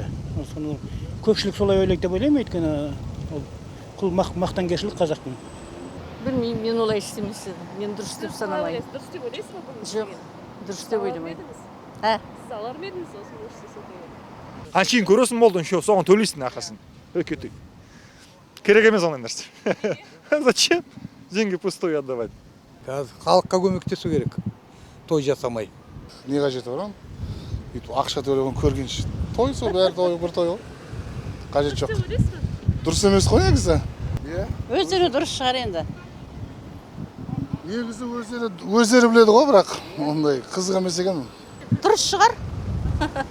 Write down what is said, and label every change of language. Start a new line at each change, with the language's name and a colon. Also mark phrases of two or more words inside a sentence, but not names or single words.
Kazakh: Көпшілік солай ойлайды деп ойлаймын, өйткені бұл мақтанкершілік қазақтың. Білмеймін, мен олай істемес едім. Мен дұрыс деп санамаймын. Дұрыс деп ойлайсыз ба бұл? Жоқ, дұрыс деп ойламаймын. Сіз алар ма едіңіз осыны істесе деген? Қаншейін көресің болды, соған төлейсің ақшасын. Өкеті. Керек емес ондай нәрсе.
Russian: Зачем? Деньги пустую отдавать.
Kazakh: Қазір халыққа көмектесу керек. Той жасамай. Не қажеті бар оның? Бүйтіп ақша төлеген көргенше. Той сол бәрі той бір той ғой. Қажет жоқ. Дұрыс деп ойлайсыз ба? Дұрыс емес қой негізі. Иә. Өздері дұрыс шығар енді. Негізі өздері біледі ғой, бірақ ондай қызық емес екен.